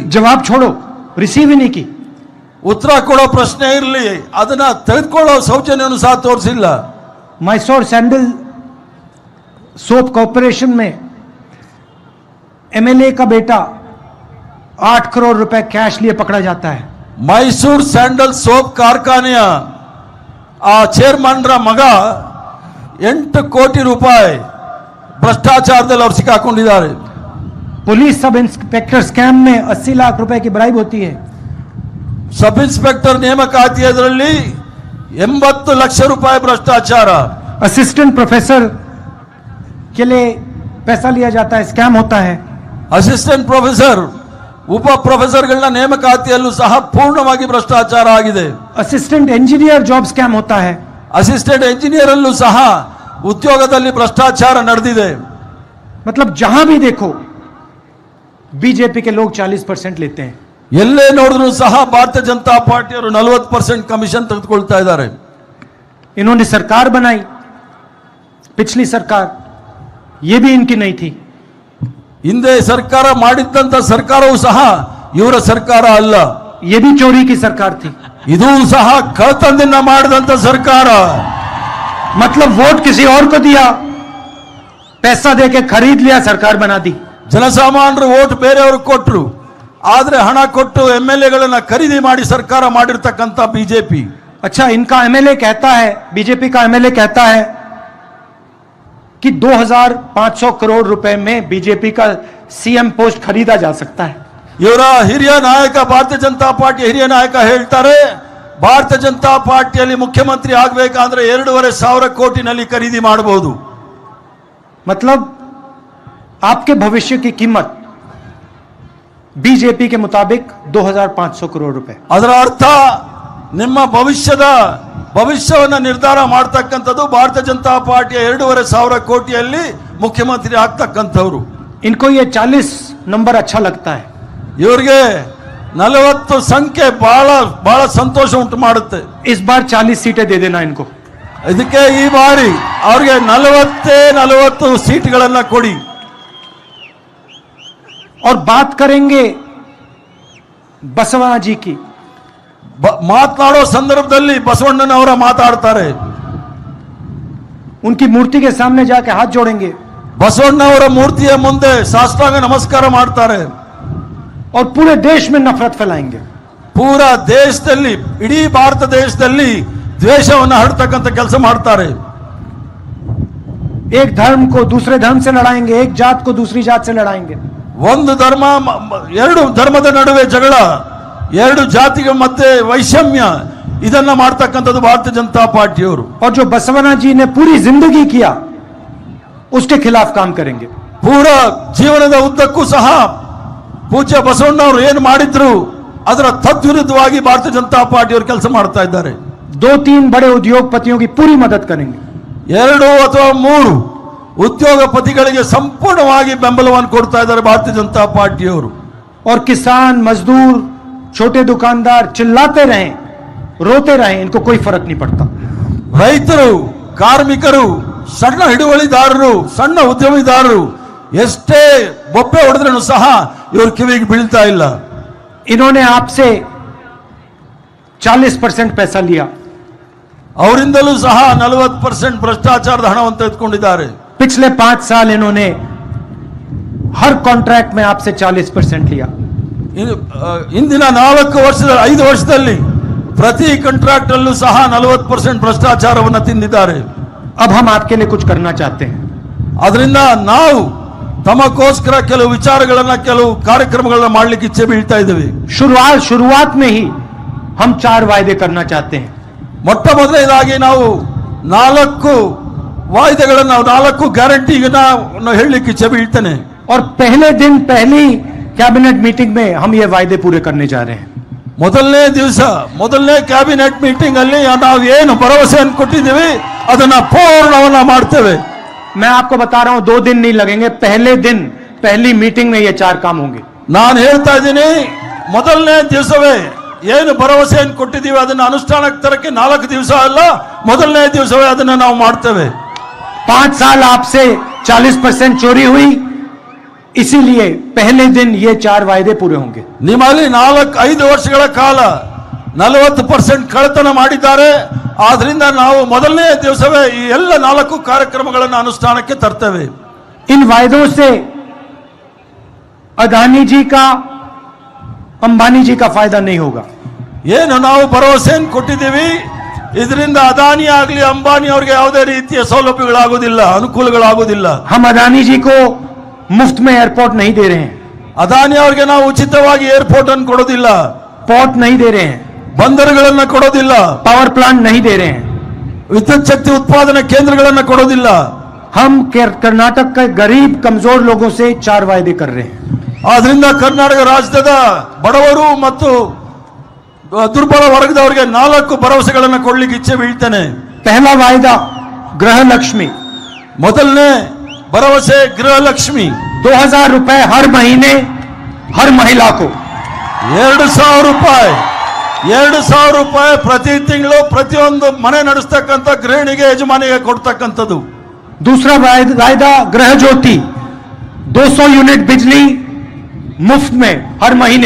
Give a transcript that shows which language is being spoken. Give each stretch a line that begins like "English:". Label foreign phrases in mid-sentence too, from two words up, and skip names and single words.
Hindi: जवाब छोड़ो, रिसीव ही नहीं की.
Kannada: ಉತ್ತರ ಕೊಡೋ ಪ್ರಶ್ನೆ ಇರಲಿ, ಅದನ್ನ ತೆಗೆದುಕೊಳ್ಳೋ ಸೌಜನ್ಯವನ್ನು ಸಹ ತೋರಿಸಿಲ್ಲ.
Hindi: मैसूर सैंडल सोप कॉर्पोरेशन में एमएलए का बेटा 8 करोड़ रुपए कैश लिए पकड़ा जाता है.
Kannada: ಮೈಸೂರು ಸ್ಯಾಂಡಲ್ ಸೋಪ್ ಕಾರ್ಖಾನೆಯ ಆ ಚೇರ್ಮನ್ ರ ಮಗ 8 ಕೋಟಿ ರೂಪಾಯಿ ಭ್ರಷ್ಟಾಚಾರದಲ್ಲಿ ಅವರು ಸಿಕ್ಕಾಕೊಂಡಿದ್ದಾರೆ.
English: police sub inspector scam
Hindi: में 80 लाख रुपए की ब्राइब होती है.
English: sub inspector
Kannada: ನೇಮಕಾತಿಯಲ್ಲಿ 80 ಲಕ್ಷ ರೂಪಾಯಿ ಭ್ರಷ್ಟಾಚಾರ.
English: assistant professor
Hindi: के लिए पैसा लिया जाता है, स्कैम होता है.
English: assistant professor,
Kannada: ಉಪ ಪ್ರೊಫೆಸರ್ಗಳನ್ನ ನೇಮಕಾತಿಯಲ್ಲೂ ಸಹ ಪೂರ್ಣವಾಗಿ ಭ್ರಷ್ಟಾಚಾರ ಆಗಿದೆ.
English: assistant engineer job scam
Hindi: होता है.
English: assistant engineer
Kannada: ಅಲ್ಲೂ ಸಹ ಉದ್ಯೋಗದಲ್ಲಿ ಭ್ರಷ್ಟಾಚಾರ ನಡೆದಿದೆ.
Hindi: मतलब जहां भी देखो बीजेपी के लोग 40% लेते हैं.
Kannada: ಎಲ್ಲೇ ನೋಡಿದ್ರು ಸಹ ಭಾರತೀಯ ಜನತಾ ಪಾರ್ಟಿಯವರು 40% ಕಮಿಷನ್ ತೆಗೆದುಕೊಳ್ತಾ ಇದ್ದಾರೆ.
Hindi: इन्होंने सरकार बनाई, पिछली सरकार, ये भी इनकी नहीं थी.
Kannada: ಹಿಂದೆ ಸರ್ಕಾರ ಮಾಡಿದ್ದಂತ ಸರ್ಕಾರವೂ ಸಹ ಇವರ ಸರ್ಕಾರ ಅಲ್ಲ.
Hindi: ये भी चोरी की सरकार थी.
Kannada: ಇದು ಸಹ ಕಳ್ಳತನದಿಂದ ಮಾಡಿದಂತ ಸರ್ಕಾರ.
Hindi: मतलब वोट किसी और को दिया, पैसा देके खरीद लिया, सरकार बना दी.
Kannada: ಜನಸಾಮಾನ್ಯರು ವೋಟ್ ಬೇರೆಯವರು ಕೊಟ್ಟರು, ಆದ್ರೆ ಹಣ ಕೊಟ್ಟು ಎಂಎಲ್ಎಗಳನ್ನ ಖರೀದಿ ಮಾಡಿ ಸರ್ಕಾರ ಮಾಡಿರ್ತಕ್ಕಂಥ ಬಿಜೆಪಿ.
Hindi: अच्छा, इनका एमएलए कहता है, बीजेपी का एमएलए कहता है कि 2500 करोड़ रुपए में बीजेपी का
English: CM post
Hindi: खरीदा जा सकता है.
Kannada: ಇವರ ಹಿರಿಯ ನಾಯಕ, ಭಾರತೀಯ ಜನತಾ ಪಾರ್ಟಿ ಹಿರಿಯ ನಾಯಕ ಹೇಳ್ತಾರೆ, ಭಾರತೀಯ ಜನತಾ ಪಾರ್ಟಿಯಲ್ಲಿ ಮುಖ್ಯಮಂತ್ರಿ ಆಗಬೇಕಾದ್ರೆ 2,500 ಕೋಟಿನಲ್ಲಿ ಖರೀದಿ ಮಾಡಬಹುದು.
Hindi: मतलब आपके भविष्य की कीमत बीजेपी के मुताबिक 2500 करोड़ रुपए.
Kannada: ಅದರ ಅರ್ಥ ನಿಮ್ಮ ಭವಿಷ್ಯವನ್ನ ನಿರ್ಧಾರ ಮಾಡತಕ್ಕಂಥದ್ದು ಭಾರತೀಯ ಜನತಾ ಪಾರ್ಟಿಯ 2,500 ಕೋಟಿಯಲ್ಲಿ ಮುಖ್ಯಮಂತ್ರಿ ಆಗ್ತಕ್ಕಂಥವ್ರು.
Hindi: इनको ये 40 नंबर अच्छा लगता है.
Kannada: ಇವರಿಗೆ 40 ಸಂಖ್ಯೆ ಬಹಳ ಸಂತೋಷ ಉಂಟು ಮಾಡುತ್ತೆ.
Hindi: इस बार 40 सीटें दे देना इनको.
Kannada: ಇದಕ್ಕೆ ಈ ಬಾರಿ ಅವ್ರಿಗೆ 40 ಸೀಟ್ಗಳನ್ನ ಕೊಡಿ.
Hindi: और बात करेंगे बसवा जी की.
Kannada: ಮಾತನಾಡೋ ಸಂದರ್ಭದಲ್ಲಿ ಬಸವಣ್ಣನವರ ಮಾತಾಡ್ತಾರೆ.
Hindi: उनकी मूर्ति के सामने जाके हाथ जोड़ेंगे
Kannada: ಬಸವಣ್ಣವರ ಮೂರ್ತಿಯ ಮುಂದೆ ಸಾಷ್ಟಾಂಗ ನಮಸ್ಕಾರ ಮಾಡ್ತಾರೆ.
Hindi: और पूरे देश में नफरत फैलाएंगे.
Kannada: ಪೂರ ದೇಶದಲ್ಲಿ, ಇಡೀ ಭಾರತ ದೇಶದಲ್ಲಿ ದ್ವೇಷವನ್ನು ಹರಡ್ತಕ್ಕಂಥ ಕೆಲಸ ಮಾಡ್ತಾರೆ.
Hindi: एक धर्म को दूसरे धर्म से लड़ाएंगे, एक जात को दूसरी जात से लड़ाएंगे.
Kannada: ಒಂದು ಧರ್ಮ, ಎರಡು ಧರ್ಮದ ನಡುವೆ ಜಗಳ, ಎರಡು ಜಾತಿಗಳ ಮಧ್ಯೆ ವೈಷಮ್ಯ, ಇದನ್ನ ಮಾಡ್ತಕ್ಕಂಥದ್ದು ಭಾರತೀಯ ಜನತಾ ಪಾರ್ಟಿಯವರು.
Hindi: और जो बसवना जी ने पूरी जिंदगी किया उसके खिलाफ काम करेंगे.
Kannada: ಪೂರ ಜೀವನದ ಉದ್ದಕ್ಕೂ ಸಹ ಪೂಜ್ಯ ಬಸವಣ್ಣವರು ಏನು ಮಾಡಿದ್ರು ಅದರ ತದ್ವಿರುದ್ಧವಾಗಿ ಭಾರತೀಯ ಜನತಾ ಪಾರ್ಟಿಯವರು ಕೆಲಸ ಮಾಡ್ತಾ ಇದ್ದಾರೆ.
Hindi: 2-3 बड़े उद्योगपतियों की पूरी मदद करेंगे.
Kannada: 2 ಅಥವಾ 3 ಉದ್ಯೋಗಪತಿಗಳಿಗೆ ಸಂಪೂರ್ಣವಾಗಿ ಬೆಂಬಲವನ್ನು ಕೊಡ್ತಾ ಇದ್ದಾರೆ ಭಾರತೀಯ ಜನತಾ ಪಾರ್ಟಿಯವರು.
Hindi: और किसान, मजदूर, छोटे दुकानदार चिल्लाते रहें, रोते रहें, इनको कोई फर्क नहीं पड़ता.
Kannada: ರೈತರು, ಕಾರ್ಮಿಕರು, ಸಣ್ಣ ಹಿಡುವಳಿದಾರರು, ಸಣ್ಣ ಉದ್ಯಮಿದಾರರು ಎಷ್ಟೇ ಬೊಬ್ಬೆ ಹೊಡೆದ್ರೂ ಸಹ ಇವರು ಕಿವಿಗೆ ಬೀಳ್ತಾ ಇಲ್ಲ.
Hindi: इन्होंने आपसे 40% पैसा लिया.
Kannada: ಅವರಿಂದಲೂ ಸಹ 40% ಭ್ರಷ್ಟಾಚಾರದ ಹಣವನ್ನು ತೆಗೆದುಕೊಂಡಿದ್ದಾರೆ.
Hindi: पिछले 5 साल इन्होंने हर कॉन्ट्रैक्ट में आपसे 40% लिया.
Kannada: ಇಂದಿನ 5 ವರ್ಷದಲ್ಲಿ ಪ್ರತಿ ಕಾಂಟ್ರಾಕ್ಟ್ ಅಲ್ಲೂ ಸಹ 40% ಭ್ರಷ್ಟಾಚಾರವನ್ನು ತಿಂದಿದ್ದಾರೆ.
Hindi: अब हम आपके लिए कुछ करना चाहते हैं.
Kannada: ಅದರಿಂದ ನಾವು ತಮಗೋಸ್ಕರ ಕೆಲವು ವಿಚಾರಗಳನ್ನ, ಕೆಲವು ಕಾರ್ಯಕ್ರಮಗಳನ್ನ ಮಾಡಲಿಕ್ಕೆ ಇಚ್ಛೆ ಬೀಳ್ತಾ ಇದ್ದೇವೆ.
Hindi: शुरुआत में ही हम 4 वायदे करना चाहते हैं.
Kannada: ಮೊಟ್ಟ ಮೊದಲನೇದಾಗಿ ನಾವು 4 ವಾಯ್ದೆಗಳನ್ನು, 4 ಗ್ಯಾರಂಟಿಗಳನ್ನ ಹೇಳಲಿಕ್ಕೆ ಇಚ್ಛೆ ಬೀಳ್ತೇನೆ.
Hindi: और पहले दिन पहली
English: cabinet meeting
Hindi: में हम ये वायदे पूरे करने जा रहे हैं.
Kannada: ಮೊದಲನೇ ದಿವಸ, ಮೊದಲನೇ
English: cabinet meeting
Kannada: ಅಲ್ಲಿ ನಾವು ಏನು ಭರವಸೆಯನ್ನು ಕೊಟ್ಟಿದ್ದೀವಿ ಅದನ್ನ ಪೂರ್ಣವನ್ನ ಮಾಡ್ತೇವೆ.
Hindi: मैं आपको बता रहा हूं 2 दिन नहीं लगेंगे, पहले दिन पहली मीटिंग में ये 4 काम होंगे।
Kannada: ನಾನು ಹೇಳ್ತಾ ಇದ್ದೀನಿ, ಮೊದಲನೇ ದಿವಸವೇ ಏನು ಭರವಸೆಯನ್ನು ಕೊಟ್ಟಿದ್ದೀವಿ ಅದನ್ನು ಅನುಷ್ಠಾನಕ್ಕೆ ತರಕ್ಕೆ 4 ದಿವಸ ಅಲ್ಲ, ಮೊದಲನೇ ದಿವಸವೇ ಅದನ್ನು ನಾವು ಮಾಡ್ತೇವೆ।
Hindi: 5 साल आपसे 40% चोरी हुई, इसीलिए पहले दिन ये 4 वायदे पूरे होंगे।
Kannada: ನಿಮ್ಮಲ್ಲಿ 4-5 ವರ್ಷಗಳ ಕಾಲ 40% ಕಳ್ಳತನ ಮಾಡಿದ್ದಾರೆ, ಆದ್ರಿಂದ ನಾವು ಮೊದಲನೇ ದಿವಸವೇ ಈ ಎಲ್ಲ 4 ಕಾರ್ಯಕ್ರಮಗಳನ್ನು ಅನುಷ್ಠಾನಕ್ಕೆ ತರ್ತೇವೆ।
Hindi: इन वायदों से अदानी जी का, अंबानी जी का फायदा नहीं होगा।
Kannada: ಏನು ನಾವು ಭರವಸೆಯನ್ನು ಕೊಟ್ಟಿದ್ದೀವಿ, ಇದರಿಂದ ಅದಾನಿ ಆಗಲಿ ಅಂಬಾನಿ ಅವರಿಗೆ ಯಾವುದೇ ರೀತಿಯ ಸೌಲಭ್ಯಗಳಾಗುವುದಿಲ್ಲ, ಅನುಕೂಲಗಳಾಗುವುದಿಲ್ಲ।
Hindi: हम अदानी जी को मुफ्त में एयरपोर्ट नहीं दे रहे हैं,
Kannada: ಅದಾನಿ ಅವರಿಗೆ ನಾವು ಉಚಿತವಾಗಿ ಏರ್ಪೋರ್ಟ್ ಅನ್ನು ಕೊಡೋದಿಲ್ಲ,
Hindi: पोर्ट नहीं दे रहे हैं,
Kannada: ಬಂದರುಗಳನ್ನು ಕೊಡೋದಿಲ್ಲ,
English: power plant
Hindi: नहीं दे रहे हैं।
Kannada: ವಿದ್ಯುತ್ ಶಕ್ತಿ ಉತ್ಪಾದನಾ ಕೇಂದ್ರಗಳನ್ನು ಕೊಡೋದಿಲ್ಲ।
Hindi: हम कर्नाटक के गरीब कमजोर लोगों से 4 वायदे कर रहे हैं।
Kannada: ಆದ್ರಿಂದ ಕರ್ನಾಟಕ ರಾಜ್ಯದ ಬಡವರು ಮತ್ತು ದುರ್ಬಲ ವರ್ಗದವರಿಗೆ 4 ಭರವಸೆಗಳನ್ನು ಕೊಡ್ಲಿಕ್ಕೆ ಇಚ್ಛೆ ಬೀಳ್ತೇನೆ।
Hindi: पहला वायदा गृह लक्ष्मी,
Kannada: ಮೊದಲನೇ ಭರವಸೆ ಗೃಹಲಕ್ಷ್ಮಿ,
Hindi: 2000 रुपए हर महीने हर महिला को।
Kannada: 2000 ರೂಪಾಯಿ 2000 ರೂಪಾಯಿ ಪ್ರತಿ ತಿಂಗಳು ಪ್ರತಿಯೊಂದು ಮನೆ ನಡೆಸ್ತಕ್ಕಂಥ ಗೃಹಿಣಿಗೆ ಯಜಮಾನಿಗೆ ಕೊಡ್ತಕ್ಕಂಥದ್ದು।
Hindi: दूसरा वायदा गृह ज्योति, 200 यूनिट बिजली मुफ्त में हर महीने।